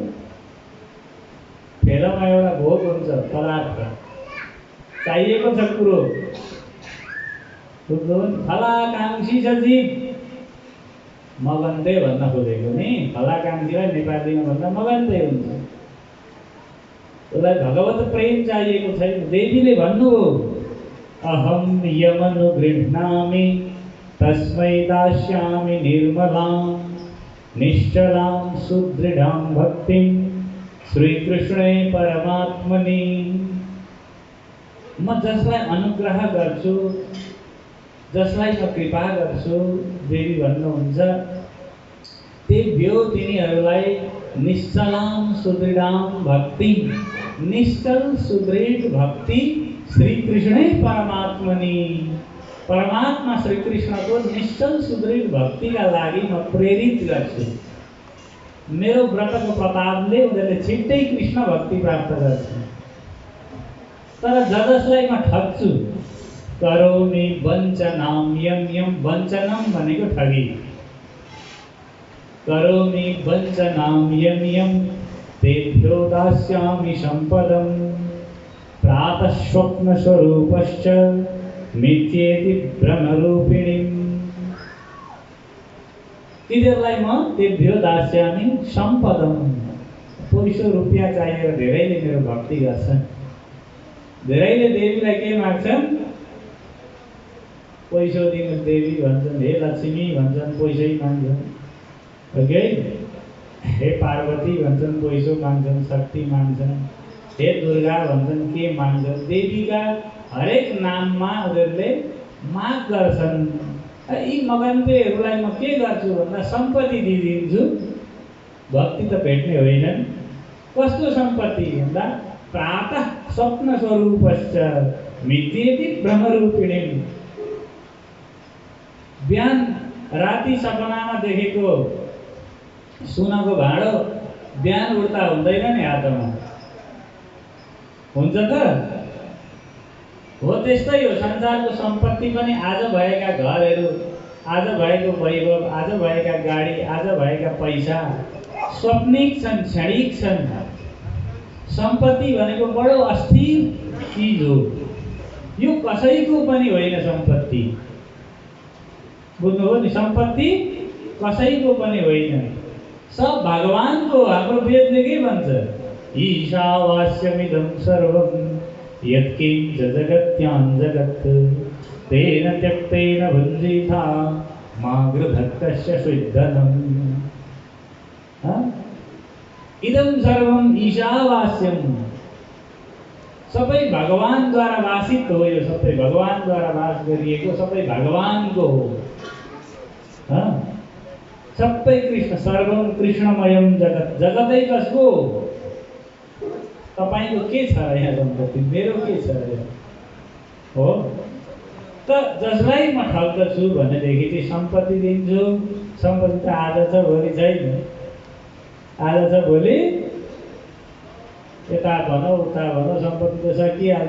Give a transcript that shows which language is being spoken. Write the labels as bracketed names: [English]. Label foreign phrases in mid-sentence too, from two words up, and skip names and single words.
[Nepali] फेलामा एउटा भोग हुन्छ, पदार्थ चाहिएको छ कुरो, फलाकाङ्क्षी छ जीव। मगन्ते भन्न खोजेको नि, फलाकाङ्क्षीलाई नेपालीमा भन्दा मगन्ते हुन्छ। उसलाई भगवत प्रेम चाहिएको छैन। देवीले भन्नुभयो [Sanskrit] अहम यमनुगृह्णामि तस्मै दास्यामि निर्मलां निश्चलां सुदृढां भक्तिं श्रीकृष्णे परमात्मनि। [Nepali] म जसलाई अनुग्रह गर्छु, जसलाई म कृपा गर्छु, देवी भन्नुहुन्छ, तेभ्यो तिनीहरूलाई [Sanskrit] निश्चलां सुदृढां भक्ति, [Nepali] निश्चल सुदृढ भक्ति [Sanskrit] श्रीकृष्णे परमात्मनि। [Nepali] परमात्मा श्रीकृष्णको निश्चल सुदृढ भक्तिका लागि म प्रेरित गर्छु। मेरो व्रतको प्रतापले उनीहरूले छिट्टै कृष्ण भक्ति प्राप्त गर्छन्। तर जसलाई म ठग्छु, [Sanskrit] करोमि वञ्चनां यम यम, [Nepali] वञ्चनम भनेको ठगी, [Sanskrit] करोमि वञ्चनां यम यम तेभ्यो दास्यामि सम्पदं प्रातः स्वप्नस्वरूपश्च मिथ्येति भ्रमरूपिणीम्। [Nepali] यिनीहरूलाई म [Sanskrit] तेभ्यो दास्यामि सम्पदं, [Nepali] पैसो रुपियाँ चाहिएर धेरैले मेरो भक्ति गर्छन्। धेरैले देवीलाई के माग्छन्? पैसो दिनु देवी भन्छन्, हे लक्ष्मी भन्छन्, पैसै माग्छन्। ओके, हे पार्वती भन्छन्, पैसो माग्छन्, शक्ति माग्छन्, हे दुर्गा भन्छन्, के माग्छन्? देवीका हरेक नाममा उनीहरूले माग गर्छन्। यी मगन्तेहरूलाई म के गर्छु भन्दा सम्पत्ति दिइदिन्छु, भक्ति त भेट्ने होइनन्। कस्तो सम्पत्ति भन्दा [Sanskrit] प्रातः स्वप्न स्वरूपश्च मिथ्येति भ्रमरूपिणीम्। [Nepali] बिहान राति सपनामा देखेको सुनको भाँडो बिहान उठ्दा हुँदैन नि हातमा, हुन्छ त? हो त्यस्तै हो। संसारको सम्पत्ति पनि आज भएका घरहरू, आज भएको वैभव, आज भएका गाडी, आज भएका पैसा स्वप्निक छन्, क्षणिक छन्। सम्पत्ति भनेको बडो अस्थिर चिज हो। यो कसैको पनि होइन सम्पत्ति, बुझ्नुभयो नि? सम्पत्ति कसैको पनि होइन, सब भगवानको। हाम्रो वेदले के भन्छ? [Sanskrit] ईशावास्यमिदं सर्वं यत्किञ्च जगत्यां जगत् तेन त्यक्तेन भुञ्जीथा मा गृधत् कस्य स्विद्धनम्। इदं सर्वं ईशावास्यम, [Nepali] सबै भगवानद्वारा वासित हो। यो सबै भगवानद्वारा वास गरिएको, सबै भगवानको हो। सबै कृष्ण, [Sanskrit] सर्वं कृष्णमयम जगत। [Nepali] जगतै कसको? तपाईको के छ यहाँ सम्पत्ति? मेरो के छ हो? त जसलाई म ठग्दछु भनेदेखि चाहिँ सम्पत्ति दिन्छु। सम्पत्ति त आज छ भोलि छैन, आज छ भोलि यता भनौँ उता भनौँ, सम्पत्ति त सकिहाल्छ।